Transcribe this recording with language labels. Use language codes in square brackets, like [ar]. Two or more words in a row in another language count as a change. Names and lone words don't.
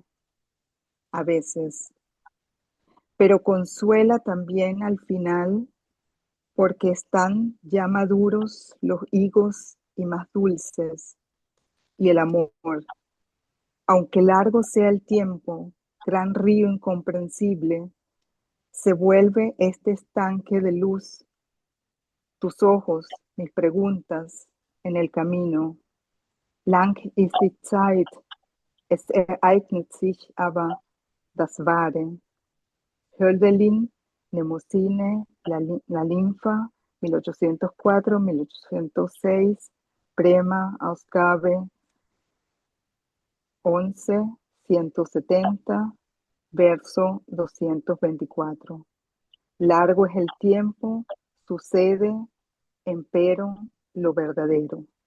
[es] a veces, pero consuela también al final porque están ya maduros los higos y más dulces, y el amor, aunque largo sea el tiempo, gran río incomprensible, se vuelve este estanque de luz, tus ojos, mis preguntas en el camino. [de] Lang ist die Zeit, es ereignet sich aber das Wahre. Hölderlin, Mnemosyne, [es] la linfa, 1804-1806, Prema, Ausgabe 11, 170, verso 224. Largo es el tiempo, sucede, empero, lo verdadero.